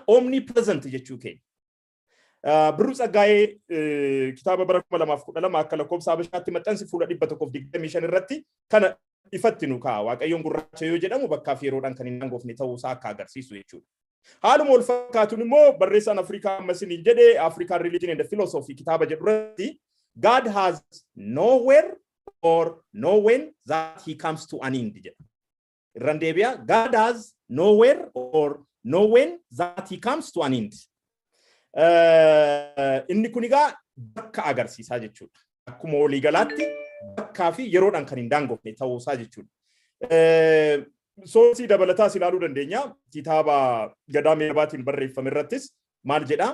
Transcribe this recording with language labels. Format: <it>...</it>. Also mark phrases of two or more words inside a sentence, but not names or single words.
<om>Omnipresent jechuu keenya. Birruu Tsaggaayee kitaaba bara 2012 akka lakkoofsa Habashaatti maxxansi fuula 125 irratti kana ifatti nu kaa'a. Waaqayyoon gurraacha yoo jedhamu bakkaa fi yeroodhaan kan hin daangofne ta'uusaa akka agarsiisu jechuudha. Haaluma wal fakkaatuun immoo barreessaan Afrikaa ammasiin jedhee African Religion and Philosophy kitaaba jedhu irratti</om> <en>God has nowhere or no when that he comes to an end</en> <om>jedha. Irraan deebi'a.</om> <en>God has nowhere or no when that he comes to an end.</en> <om>Inni kun egaa bakka agarsiisaa jechuudha. Akkuma walii galaatti bakkaa fi yeroodhaan kan hin daangofne ta'uusaa jechuudha. Soorsii dabalataa ilaaluu dandeenya. Kitaaba Gadaa Meebaatiin barreeffame irrattis maal jedhaa?</om>